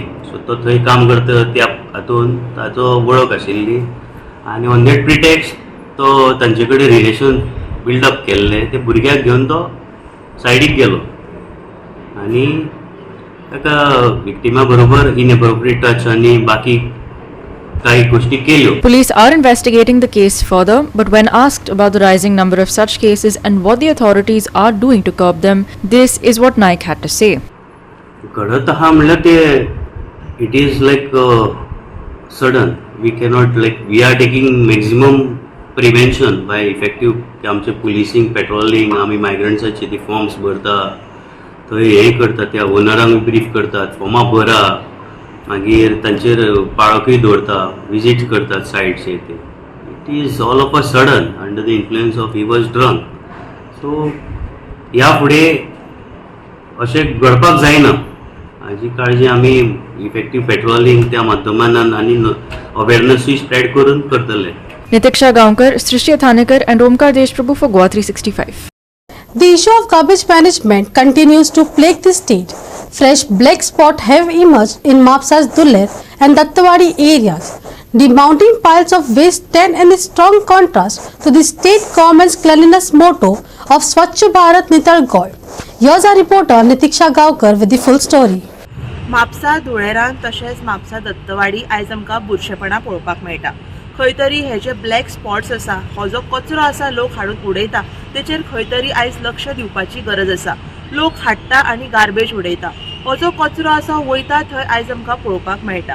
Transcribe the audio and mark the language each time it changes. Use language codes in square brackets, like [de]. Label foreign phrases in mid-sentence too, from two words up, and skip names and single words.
[kok] सो तो थंय काम करता त्या हातून ताचो वळख आशिल्ली आनी [en] on that pretext [kok] तो तांचे कडेन [en] relation buildup [kok] केल्लें. ते भुरग्याक घेवन तो सायडीक गेलो आनी ताका विक्टिमा बरोबर [en] inappropriate touch [kok] आनी बाकी काही गोष्टी केल्यो. [en] Police are investigating the case further, but when asked about the rising number of such cases and what the authorities are doing to curb them, this is what Naik had to say. [kok] घडत आहा म्हणल्यार ते [en] it is like sudden. we cannot like we are taking maximum prevention by effective आमचे policing patrolling. [kok] आमी मायग्रंट्साचे ती फॉर्म्स भरता, थंय हे करतात, त्या ओनरांक ब्रीफ करतात, फॉर्मां भरा, मागीर तांचेर पाळोकूय दवरता, विजीट करतात सायटचे. [en] ते it is all of a sudden under the influence of he was drunk. [kok] सो ह्या फुडें अशें घडपाक जायना हाजी काळजी आमी [en] effective patrolling [kok] त्या माध्यमांतल्यान आनी अवेरनसूय स्प्रेड करून करतले. [en] Nitiksha Gaonkar, Srishti Athanekar and Omkar Deshprabhu for Goa 365. The issue of garbage management continues to plague the state. Fresh black spots have emerged in Mapsa's Duler and Dattawadi areas. The mounting piles of waste stand in a strong contrast to the state government's cleanliness motto of Swachh Bharat Nitalgoy. Here's our reporter Nitiksha Gaonkar with the full story. [kok] म्हापसा धुळेरान तशेंच म्हापसा दत्तवाडी आयज आमकां बुरशेपणां पळोवपाक मेळटा. खंय तरी हे जे [en] black spots [kok] आसा, हो जो कचरो आसा लोक हाडून उडयता, तेचेर खंय तरी आयज लक्ष दिवपाची गरज आसा. लोक हाडटा आनी गार्बेज उडयता. हो जो कचरो आसा वयता थंय आयज आमकां पळोवपाक मेळटा.